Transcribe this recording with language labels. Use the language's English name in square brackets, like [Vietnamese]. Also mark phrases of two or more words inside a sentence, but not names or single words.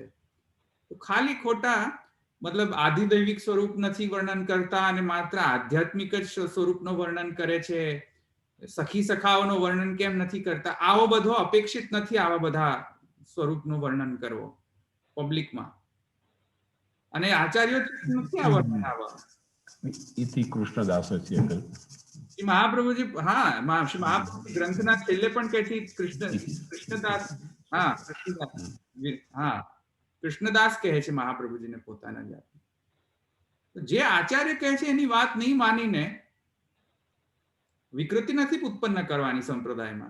[Gujarati] તો ખાલી ખોટા મતલબ આધિદૈવિક સ્વરૂપ નથી વર્ણન કરતા અને માત્ર આધ્યાત્મિક જ સ્વરૂપનો વર્ણન કરે છે. સખી સખાઓનો વર્ણન કેમ નથી કરતા? આવો બધો અપેક્ષિત નથી, આવા બધા સ્વરૂપનું વર્ણન કરવો પબ્લિકમાં. અને આચાર્યો નથી આ વર્ણન આવા. [Sanskrit] इति कृष्णदासस्य खलु [Gujarati] શ્રી મહાપ્રભુજી, હા, શ્રી મહાપ્રભુ ગ્રંથના છેલ્લે પણ કહે છે કૃષ્ણદાસ, હા કૃષ્ણદાસ, હા કૃષ્ણદાસ કહે છે મહાપ્રભુજીને પોતાના જાતે. જે આચાર્ય કહે છે એની વાત નહીં માનીને વિકૃતિ નથી ઉત્પન્ન કરવાની સંપ્રદાયમાં.